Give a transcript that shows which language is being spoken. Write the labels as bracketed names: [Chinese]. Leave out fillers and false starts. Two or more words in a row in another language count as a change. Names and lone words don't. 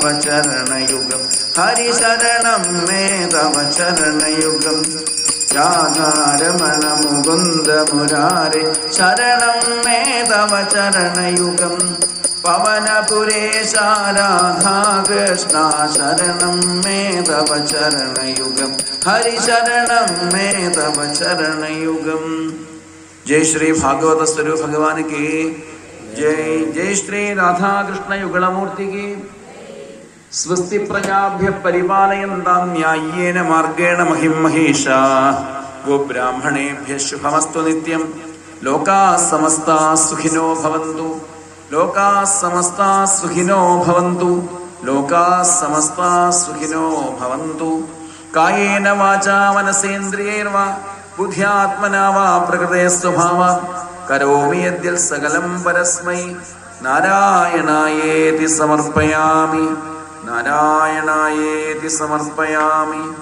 [Sanskrit] चरणयुगं हरि शरणं मे तव चरणयुगं राधारमण मुकुन्द मुरारे शरणं मे तव चरणयुगं पवनपुरेशा राधा कृष्णा शरणं मे तव चरणयुगं हरि शरणं मे तव चरणयुगं [Hindi] जय श्री भागवत स्वरूप भगवान की जय जय श्री राधा कृष्ण युगलमूर्ति की [Sanskrit] स्वस्ति प्रजाभ्य परिपालयन्तां न्याय्येन मार्गेण महिं महिषा ഗോബ്രാഹ്മണേഭ്യഃ ശുഭമസ്തു നിത്യം. ലോകാഃ സമസ്താഃ സുഖിനോ ഭവന്തു. ലോകാഃ സമസ്താഃ സുഖിനോ ഭവന്തു. ലോകാഃ സമസ്താഃ സുഖിനോ ഭവന്തു. കായേന വാചാ മനസേന്ദ്രിയൈർവാ ബുദ്ധ്യാത്മനാ വാ പ്രകൃതേ സ്വഭാവാത് കരോമി യദ്യൽ സകലം പരസ്മൈ നാരായണായേതി സമർപ്പയാമി. നാരായണായേതി സമർപ്പയാമി.